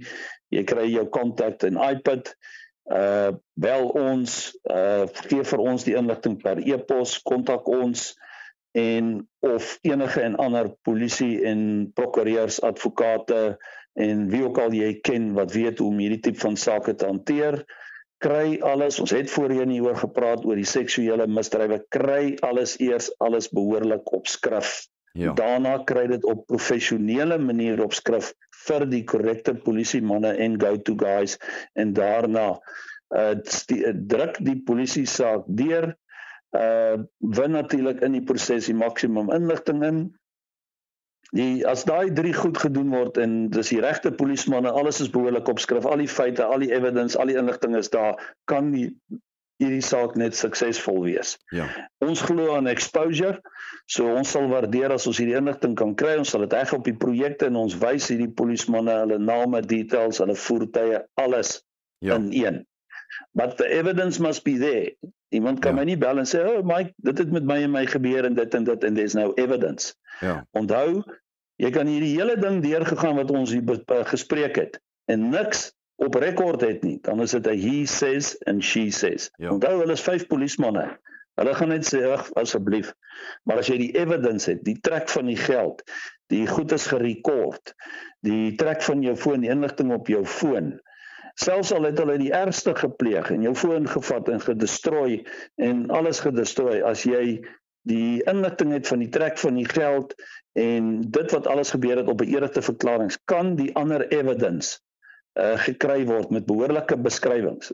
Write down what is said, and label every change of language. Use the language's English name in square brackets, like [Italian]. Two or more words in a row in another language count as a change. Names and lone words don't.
[Afrikaans] Jy kry jou kontak en iPad, bel ons, gee vir ons die inligting per e-pos, kontak ons en of enige en ander polisie en prokureurs, advokate en wie ook al jy ken wat weet hoe om hierdie tipe van sake te hanteer. Kry alles, ons het voorheen hieroor gepraat oor die seksuele misdrywe, kry alles behoorlik op skrif. Daarna kry dit op professionele manier op skrif vir die korrekte polisiemanne en [English] go-to guys [Afrikaans] en daarna druk die polisie saak deur, win natuurlik in die proses die maksimum inligting in. As daai 3 goed gedoen word en dis die regte polismanne, alles is behoorlik op skrif, al die feite, al die evidence, al die inligting is daar, kan hierdie saak net suksesvol wees. Ons glo aan exposure, so ons sal waardeer as ons hierdie inligting kan kry, ons sal dit reg op die projekte en ons wys hierdie polismanne, hulle name, details, hulle voertuie, alles in een. [English] But the evidence must be there. [Afrikaans] Iemand kan my nie bel en sê, oh Mike, dit het met my en my gebeur en dit en [English] there's no evidence. [Afrikaans] Onthou, jy kan hierdie hele ding deurgegaan wat ons hier gespreek het en niks op rekord het nie, dan is dit 'n [English] he says and she says. [Afrikaans] Onthou, hulle is 5 polismanne. Hulle gaan net sê, ag, asseblief. Maar as jy die evidence het, die trek van die geld, die goed is gerekord, die trek van jou foon, die inligting op jou foon, selfs al het hulle die ergste gepleeg en jou foon gevat en gedestrooi en alles gedestrooi, as jy die inligting het van die trek van die geld en dit wat alles gebeur het op 'n eerlike verklaring, kan die ander evidence gekry word met behoorlike beskrywings.